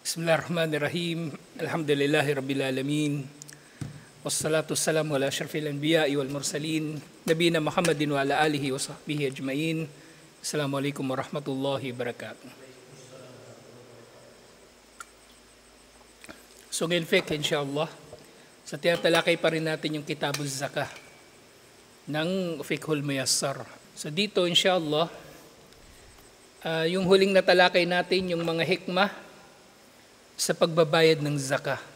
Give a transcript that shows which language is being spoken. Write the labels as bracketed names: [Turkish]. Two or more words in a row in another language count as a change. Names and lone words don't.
[Arabic] بسم الله الرحمن الرحيم. الحمد لله رب العالمين. والصلاة والسلام على أشرف الأنبياء والمرسلين. نبينا محمد وعلى آله وصحبه أجمعين. السلام عليكم ورحمة الله وبركاته. [Filipino] So ngayon fiqh insyaAllah, sa tinatalakay pa rin natin yung Kitabuz Zakah ng Fiqhul Muyassar. So dito insyaAllah, yung huling natalakay natin yung mga hikmah sa pagbabayad ng zakah.